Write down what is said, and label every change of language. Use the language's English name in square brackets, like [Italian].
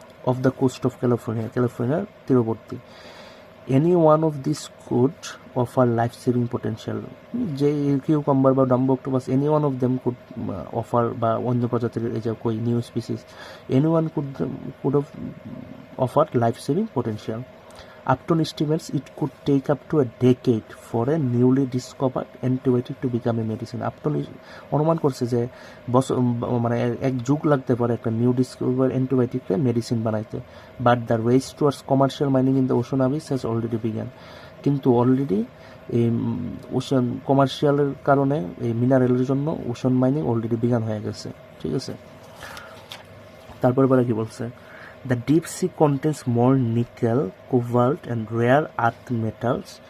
[English] Off the coast of ক্যালিফোর্নিয়ার তীরবর্তী। Any one of this could offer life saving potential, যে cucumber বা dumbo octopus, any one of them could offer, [Bangla] বা অন্য প্রজাতির এই যে কই new species, [English] Any one could offer life saving potential. Upton estimates it could take up to a decade for a newly discovered antibiotic to become a medicine. [Bangla] Upton অনুমান করছে যে বছর মানে এক যুগ লাগতে পারে একটা নিউ ডিসকভার অ্যান্টিবায়োটিককে মেডিসিন বানাইতে। [English] But the race towards commercial mining in the ocean abyss has already began. [Bangla] কিন্তু অলরেডি এই ওশান কমার্শিয়ালের কারণে এই মিনারেলের জন্য ওশান মাইনিং অলরেডি বিগান হয়ে গেছে, ঠিক আছে। তারপরে পরে কি বলছে, [English] the deep sea contains more nickel, cobalt and rare earth metals.